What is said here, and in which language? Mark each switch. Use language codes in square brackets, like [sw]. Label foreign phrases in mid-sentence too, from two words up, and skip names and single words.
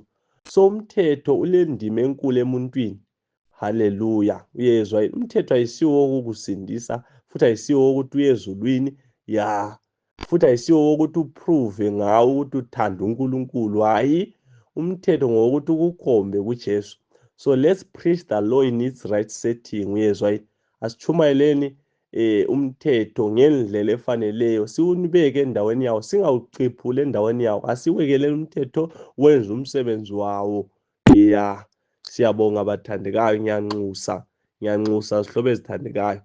[nd] So umthetho ulendima enkulu emuntwini. Haleluya. Uyezwa, umthetho ayisiwo wokukusindisa, futhi ayisiwo wokuthi uye ezulwini, ya, futhi ayisiwo wokuthi uprove ngawo ukuthi uthanda uNkulunkulu. Hayi, umthetho ngowokuthi ukukhombe kuJesu. [en] So let's preach the law in its right setting. [nd] Uyezwa, asitshumayeleni umthetho ngendlela efaneleyo, siwubeke endaweni yawo, singawuciphuli endaweni yawo, asiwekeleni umthetho wenza umsebenzi wawo. Ya, siyabonga bathandekayo, ngiyanxusa zihlobo ezithandekayo.